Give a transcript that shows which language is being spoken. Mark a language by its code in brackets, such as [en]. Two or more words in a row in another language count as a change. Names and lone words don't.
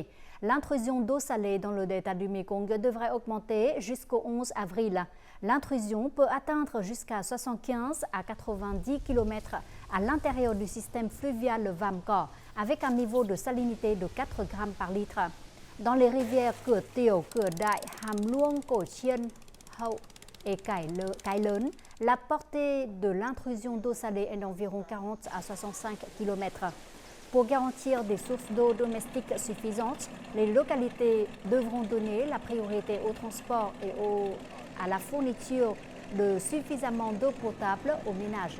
[fr] L'intrusion d'eau salée dans le delta du Mekong devrait augmenter jusqu'au 11 avril. L'intrusion peut atteindre jusqu'à 75 à 90 km à l'intérieur du système fluvial Vam Co, avec un niveau de salinité de 4 grammes par litre. Dans les rivières Cửa Tiểu, Cửa Đại, Hàm Luông, Cổ Chiên, Hậu et Cái Lớn, la portée de l'intrusion d'eau salée est d'environ 40 à 65 km. Pour garantir des sources d'eau domestiques suffisantes, les localités devront donner la priorité au transport et à la fourniture de suffisamment d'eau potable aux ménages.